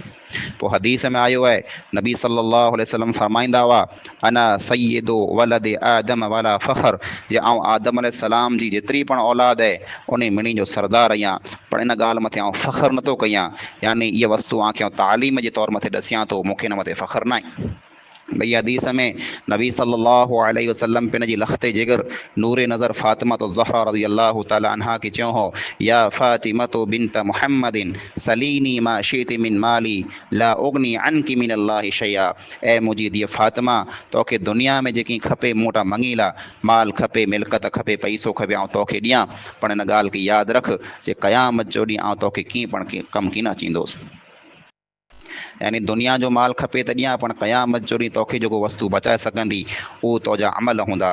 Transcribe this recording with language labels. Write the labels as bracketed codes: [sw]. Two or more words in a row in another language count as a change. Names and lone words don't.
[sd] पोइ हदीस में आयो आहे, नबी [ar] صلى الله عليه وسلم [sd] फरमाईंदा हुआ, [ar] أنا سيد ولد آدم ولا فخر, [sd] जे आउं आदम अलैहिस्सलाम जी जेतिरी पण औलाद आहे उन मिणी जो सरदार आहियां, पर इन ॻाल्हि मथे आउं फ़ख़्रु नथो कयां, यानी इहा वस्तु आउं तालीम जे तौर मथे ॾसियां थो, मूंखे हिन मथे फ़ख़्रु न आहे। भई हदीस में नबी [ar] صلى الله عليه وسلم [sd] पिन जी लख़्ते जिगर नूर नज़र फ़ातिमा तो ज़हरा [ar] رضي الله تعالى عنها [sd] खे चयो हो, [ar] يا فاطمة تو بنت محمدٍ سليني ما شئت من مالي لا أغني عنك من الله شيئا. [sd] ऐं मुंहिंजी धीअ फ़ातिमा, तोखे दुनिया में जेकी खपे मूं वटां मङी ला, माल खपे, मिल्कत खपे, पैसो खपे, आउं तोखे ॾियां, पर हिन ॻाल्हि खे यादि रख जे क़यामत जो ॾींहुं आउं तोखे कीअं पण कमु कीन अचींदुसि। यानी दुनिया जो माल खपे त ॾियां, पण क़यामत जो ॾींहुं तोखे जेको वस्तु बचाए सघंदी उहो तुंहिंजा अमल हूंदा।